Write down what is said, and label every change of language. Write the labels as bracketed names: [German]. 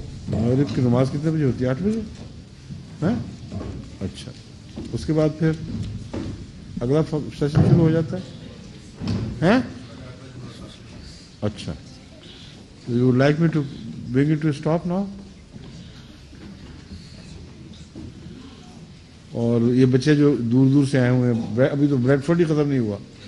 [Hindi] मगरिब की नमाज कितने बजे होती है? 8 बजे? हैं? अच्छा, उसके बाद फिर अगला सेशन शुरू हो जाता है? हैं? [English] अच्छा, you would like me to bring it to a stop now? [Hindi] और ये बच्चे जो दूर दूर से आए हुए हैं, अभी तो ब्रेडफोर्ड ही खत्म नहीं हुआ.